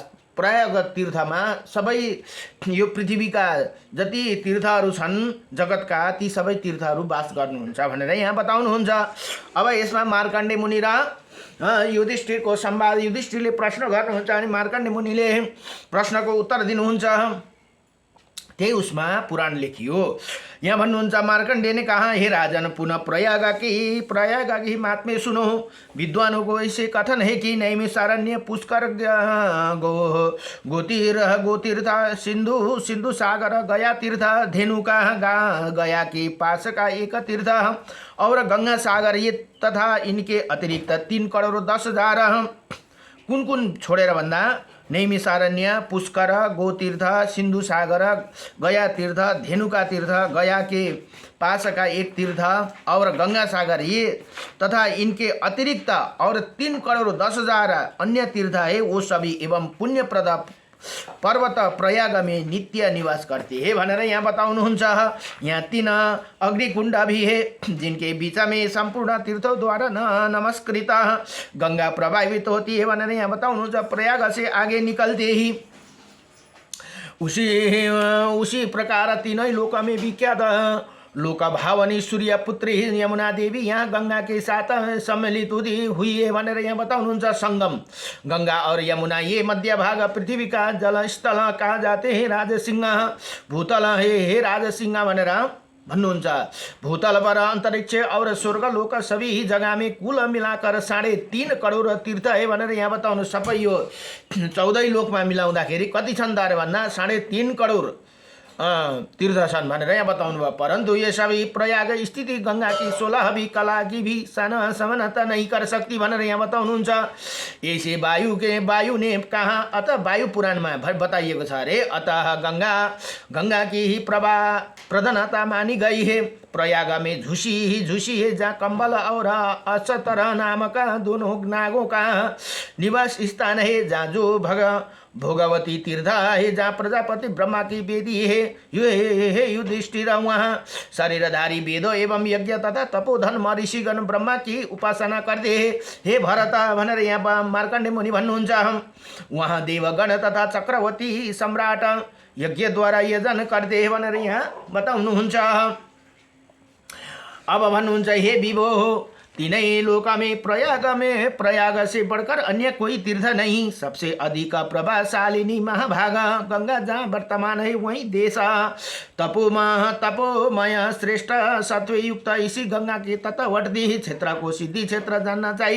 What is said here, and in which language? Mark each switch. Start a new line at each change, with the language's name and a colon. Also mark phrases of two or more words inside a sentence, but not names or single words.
Nepali: प्रयाग तीर्थमा सबै यो पृथ्वीका जति तीर्थहरू छन् जगतका ती सबै तीर्थहरू वास गर्नुहुन्छ भनेर यहाँ बताउनुहुन्छ। अब यसमा मार्कण्डे मुनि र युधिष्ठिरको संवाद। युधिष्ठिरले प्रश्न गर्नुहुन्छ अनि मार्कण्डे मुनिले प्रश्नको उत्तर दिनुहुन्छ। त्यही उसमा पुराण लेखियो। यहाँ भन्नुहुन्छ
Hindi: मार्कण्डेय ने कहा हे राजन पुनः प्रयाग की महात्म्य सुनो। विद्वानों को ऐसे कथन है कि नैमिषारण्य पुष्कर गोतीर्थ सिंधु सागर गया तीर्थ धेनुका गया के पास का एक तीर्थ और गंगा सागर ये तथा इनके अतिरिक्त 3 करोड़ 10,000
Nepali: कुन कुन छोडेर भन्दा
Hindi: नैमिषारण्य पुष्कर गोतीर्थ सिंधु सागर गया तीर्थ धेनुका तीर्थ गया के पास का एक तीर्थ और गंगा सागर ये तथा इनके अतिरिक्त और 3 करोड़ 10,000 अन्य तीर्थ है वो सभी एवं पुण्यप्रद पर्वत प्रयाग में नित्य निवास करते हैं
Nepali: भनेर यहाँ बताउनुहुन्छ।
Hindi: यहाँ 3 अग्निकुंड भी है जिनके बीच में संपूर्ण तीर्थों द्वारा नमस्कृत गंगा प्रवाहित होती है
Nepali: भनेर यहाँ बताउनुहुन्छ।
Hindi: प्रयाग से आगे निकलते ही उसी प्रकार 3 लोक में विख्यात लोक भावनी सूर्य पुत्री यमुना देवी यहाँ गंगा के साथ सम्मिलित हुई है
Nepali: भनेर यहाँ बताउनुहुन्छ।
Hindi: संगम गंगा और यमुना ये मध्य भाग पृथ्वी का जल स्थल कहा जाते हैं राजसिंह भूतल हे राजसिंह
Nepali: भनेर भन्नुहुन्छ।
Hindi: भूतल पर अंतरिक्ष और स्वर्ग लोक सभी जगह में कुल मिलाकर 3.5 करोड़ तीर्थ है
Nepali: भनेर यहाँ बताउनु। सबै यो 14 लोकमा मिलाउँदाखेरि कति छन् त भन्दा 3.5 करोड़ तीर्थ छन् भनेर यहाँ बताउनु भयो।
Hindi: परन्तु ये सबै प्रयाग स्थिति गंगा की 16 भी कला की भी समानता नहीं कर सकती
Nepali: भनेर यहाँ बताउनुहुन्छ।
Hindi: ऐसे वायु ने कहा,
Nepali: अतः वायु पुराणमा बताइएको छ अरे,
Hindi: अतः गंगा की ही प्रधानता मानी गई है। प्रयाग में झुसी है जहाँ कंबल और अचतर नामक दोनों नागों का निवास स्थान है, जहाँ जो भोगवती तीर्थ है, जहाँ प्रजापति ब्रह्मा की वेदी है। ये युधिष्ठिर वहाँ शरीरधारी वेदों एवं यज्ञ तथा तपोधन ऋषिगण ब्रह्मा की उपासना करते हैं।
Nepali: हे भरत भनेर यहाँ मार्कण्डे मुनि भन्नुहुन्छ।
Hindi: वहाँ देवगण तथा चक्रवर्ती सम्राट यज्ञद्वारा यजन करते हैं
Nepali: भनेर यहाँ बताउनुहुन्छ। अब भन्नुहुन्छ,
Hindi: हे विभो, तीनों लोक में प्रयाग से बढ़कर अन्य कोई तीर्थ नहीं। सबसे अधिक प्रभावशालिनी महाभागा गंगा जहाँ वर्तमान है वही देश। तपोमय श्रेष्ठ सत्वयुक्त इसी गंगा के तटवर्ती क्षेत्र को सिद्धि क्षेत्र जानना चाहिए।